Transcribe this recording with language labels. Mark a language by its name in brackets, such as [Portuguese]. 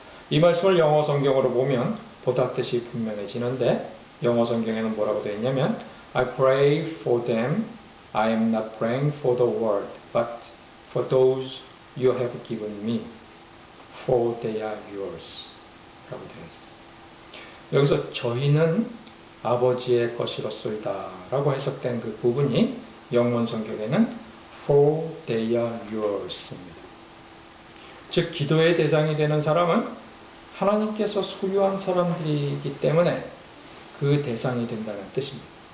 [Korean] 이 말씀을 영어 성경으로 보면 보다 뜻이 분명해지는데, 영어 성경에는 뭐라고 되어 있냐면 [English] I pray for them. I am not praying for the world, but for those you have given me, for they are yours. [Korean] 라고 되어 있어요. 여기서 저희는 아버지의 것이로소이다 라고 해석된 그 부분이 영문 성경에는 [English] for they are yours [Korean] 입니다. 즉 기도의 대상이 되는 사람은 하나님께서 소유한 사람들이기 때문에 그 대상이 된다는 뜻입니다.